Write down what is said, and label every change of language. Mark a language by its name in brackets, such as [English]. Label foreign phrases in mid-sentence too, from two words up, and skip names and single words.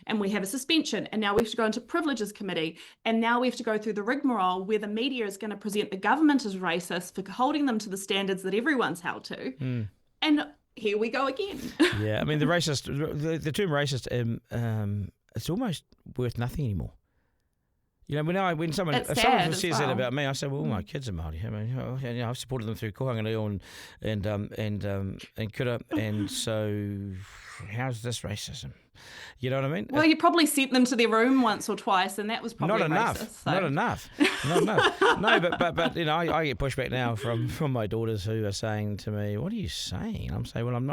[English] And we have a suspension, and now we have to go into privileges committee, and now we have to go through the rigmarole where the media is going to present the government as racist for holding them to the standards that everyone's held to. And here we go again. Yeah, I mean, the term racist, it's almost worth nothing anymore. You know, when someone It's if someone sad says as that well. about me, I say, well, my kids are Māori. I mean, I've supported them through [Māori] kohanga reo [English] and kura, and so how's this racism? You know what I mean? Well, you probably sent them to their room once or twice, and that was probably Not enough. racist. So. Not enough. No, but you know, I get pushback now from my daughters who are saying to me, "What are you saying?" I'm saying, "Well, I'm not.